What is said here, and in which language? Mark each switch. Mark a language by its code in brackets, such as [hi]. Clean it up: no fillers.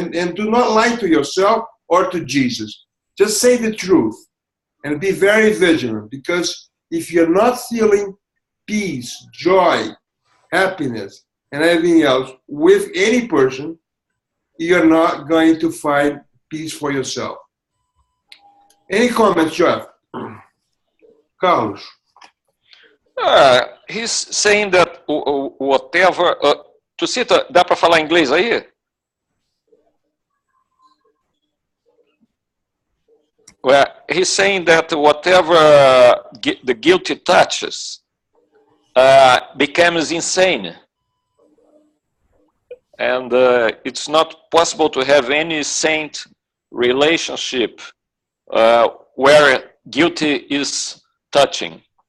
[en] And do not lie to yourself or to Jesus. Just say the truth and be very vigilant, because if you're not feeling peace, joy, happiness, and everything else with any person, you're not going to find peace for yourself. Any comments, Jeff? Carlos? He's saying that whatever... [pt] Tucita, dá para falar inglês aí? [en] Well, he's saying that whatever the guilty touches becomes insane. And it's not possible to have any saint relationship where guilty is touching.